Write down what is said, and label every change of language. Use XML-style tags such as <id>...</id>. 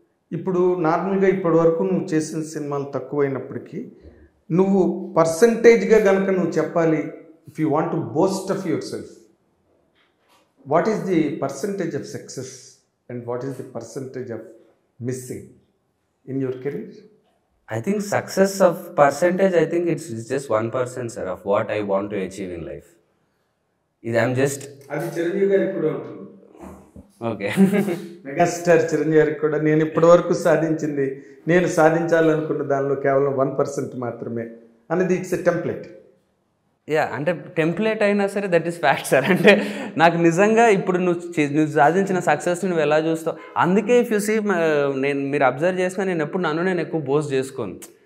<te>ఇప్పుడు నార్మల్గా ఇప్పటి వరకు నువ్వు చేసిన సినిమాలు తక్కువైనప్పటికీ నువ్వు పర్సంటేజ్గా కనుక నువ్వు చెప్పాలి,</te> <en>If you want to boast of yourself, what is the percentage of success and what is the percentage of missing in your career? I think success of percentage, I think it's just 1%, sir, of what I want to achieve in life. I'm just...</en> <te>అది చిరంజీవి గారికి కూడా ఉంటుంది. Okay, megastar Chiranjeevi గారికి కూడా నేను ఇప్పటి వరకు సాధించింది, నేను సాధించాలనుకున్న దానిలో కేవలం 1% మాత్రమే అనేది</te> <en>It's a template.</en> <te>యా, అంటే టెంప్లెట్ అయినా సరే</te> <en>That is fact sir.</en> <te>అంటే నాకు నిజంగా ఇప్పుడు నువ్వు సాధించిన సక్సెస్ని నువ్వు ఎలా చూస్తావు, అందుకే</te> <en>if you see</en> <te>మీరు అబ్జర్వ్ చేసినా నేను ఎప్పుడు నేను ఎక్కువ బోస్ట్ చేసుకోను.</te>